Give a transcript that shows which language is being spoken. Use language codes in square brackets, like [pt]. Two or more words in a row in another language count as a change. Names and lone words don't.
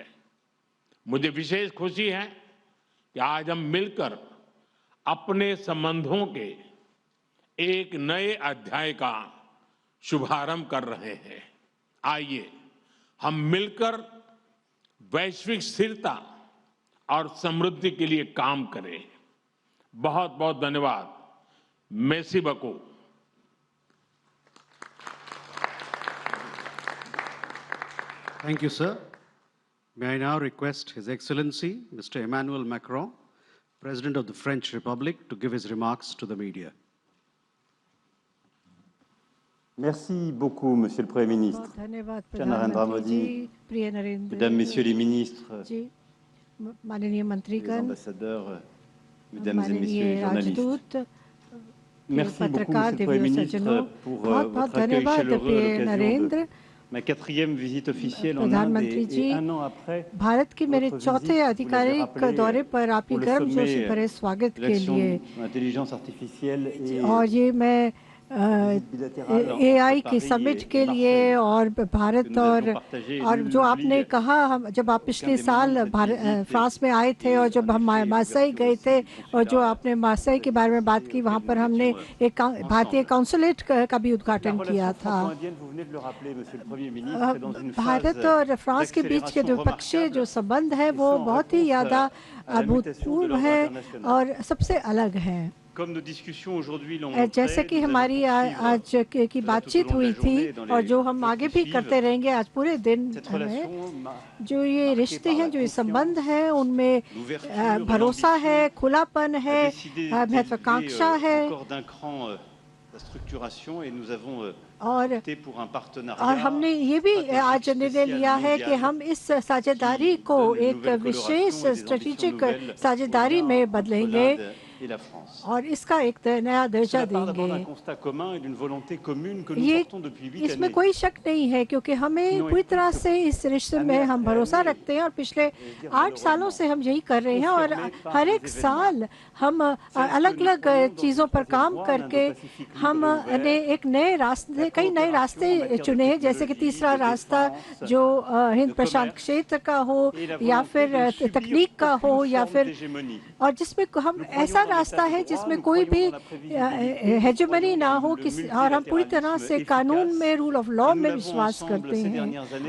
[hi] मुझे विशेष खुशी है कि आज हम मिलकर अपने संबंधों के एक नए अध्याय का शुभारंभ कर रहे हैं। आइए हम मिलकर वैश्विक स्थिरता और समृद्धि के लिए काम करें। बहुत बहुत धन्यवाद। [fr] Merci beaucoup. [en] Thank you, sir. May I now request His Excellency, Mr. Emmanuel Macron, President of the French Republic, to give his remarks to the media. [fr] Merci beaucoup, Monsieur le Premier ministre. [hi] बहुत धन्यवाद [fr] Cher Narendra [hi] प्रधानमंत्री जी, [fr] Modi, [hi] प्रिय नरेंद्र [fr] Mesdames, Messieurs les ministres, [hi] जी, माननीय [fr] les [hi] मंत्रीगण, [fr] ambassadeurs, Mesdames et Messieurs [hi] माननीय [fr] les journalistes. [hi] राजदूत, [fr] Merci beaucoup, [hi] पत्रकार, [fr] Monsieur le Premier [hi] दिव्य सज्जनों, [fr] ministre, pour [hi] बहुत बहुत [fr] votre accueil [hi] धन्यवाद [fr] chaleureux à [hi] प्रिय [fr] l'occasion [hi] नरेंद्र। [fr] de ma 4e visite officielle en Inde [hi] प्रधानमंत्री [fr] et [hi] जी, [fr] un an après [hi] भारत के मेरे [fr] votre [hi] चौथे [fr] visite, vous l'avez [hi] आधिकारिक [fr] rappelé, [hi] दौरे पर आपके [fr] pour le [hi] गर्मजोशी [fr] sommet [hi] भरे स्वागत [fr] de [hi] के लिए, [fr] l'action de l'intelligence artificielle et [hi] और ये मैं [fr] visite bilatérale [hi] एआई [fr] entre [hi] की [fr] Paris [hi] समिट [fr] et [hi] के लिए [fr] Marseille [hi] और [fr] que [hi] भारत [fr] nous avions [hi] और [fr] partagé. [hi] और [fr] Nul [hi] जो आपने [fr] n'oublie [hi] कहा, हम जब आप पिछले [fr] des moments [hi] साल [fr] de cette visite [hi] फ्रांस में आए थे [fr] et [hi] और जब [fr] en [hi] हम [fr] effet, [hi] मार्सेई [fr] l'ouverture [hi] गए [fr] aussi [hi] थे [fr] du [hi] और जो [fr] consulat [hi] आपने मार्सेई के बारे में बात की, वहाँ पर [fr] auquel nous [hi] हमने [fr] étions, [hi] एक भारतीय [fr] ensemble. [hi] कॉन्सुलेट का भी [fr] La [hi] उद्घाटन किया [fr] relation [hi] था। [fr] franco-indienne, vous venez de le rappeler, Monsieur le Premier ministre, est dans une [hi] भारत [fr] phase [hi] और फ्रांस के बीच के [fr] d'accélération [hi] द्विपक्षीय जो [fr] remarquable [hi] संबंध है [fr] et [hi] वो [fr] sans [hi] बहुत ही [fr] réponse [hi] ज़्यादा [fr] à la mutation de [hi] अभूतपूर्व [fr] l'ordre [hi] है [fr] international. [hi] और सबसे अलग है। [fr] Comme nos discussions aujourd'hui l'ont [hi] जैसे [fr] montré, [hi] कि [fr] nous allons [hi] हमारी [fr] poursuivre [hi] आज की [fr] cela [hi] बातचीत [fr] tout au long de [hi] हुई [fr] la [hi] थी [fr] journée et dans [hi] और [fr] les [hi] जो हम [fr] jours [hi] आगे [fr] qui [hi] भी [fr] suivent. [hi] करते रहेंगे आज पूरे दिन [fr] Cette [hi] में, [fr] relation [hi] जो ये [fr] marquée [hi] रिश्ते [fr] par [hi] हैं, [fr] la [hi] जो ये संबंध [fr] confiance, [hi] हैं, उनमें [fr] l'ouverture, [hi] भरोसा है, [fr] l'ambition, [hi] खुलापन [fr] a [hi] है, [fr] décidé [hi] महत्वाकांक्षा [fr] d'élever [hi] है [fr] encore d'un cran la structuration et nous avons [hi] और [fr] opté pour un partenariat [hi] हमने ये भी आज [fr] stratégique [hi] निर्णय [fr] spécial [hi] लिया है कि [fr] mondial [hi] हम इस साझेदारी [fr] qui [hi] को [fr] donne une [hi] एक [fr] nouvelle [hi] विशेष [fr] coloration et des ambitions [hi] स्ट्रेटेजिक [fr] nouvelles au [hi] साझेदारी [fr] lien [hi] में [fr] entre [hi] बदलेंगे [fr] l'Inde et la France. [hi] और इसका एक नया दर्जा [fr] Cela part d'abord d'un [hi] देंगे। [fr] constat commun et d'une volonté commune que nous [hi] ये [fr] portons depuis 8 [hi] इसमें [fr] années. [hi] कोई शक नहीं है, क्योंकि हमें पूरी तरह से इस रिश्ते में हम भरोसा रखते हैं और पिछले 8 सालों से हम यही कर रहे हैं और हर एक साल हम अलग अलग चीज़ों पर काम करके हमने एक नए रास्ते, कई नए रास्ते चुने हैं, जैसे कि तीसरा रास्ता जो हिंद प्रशांत क्षेत्र का हो या फिर तकनीक का हो या फिर, और जिसमें हम ऐसा रास्ता है जिसमें कोई भी हेजेमनी ना हो किसी, और हम पूरी तरह से कानून में, [en] rule of law [hi] में विश्वास करते हैं।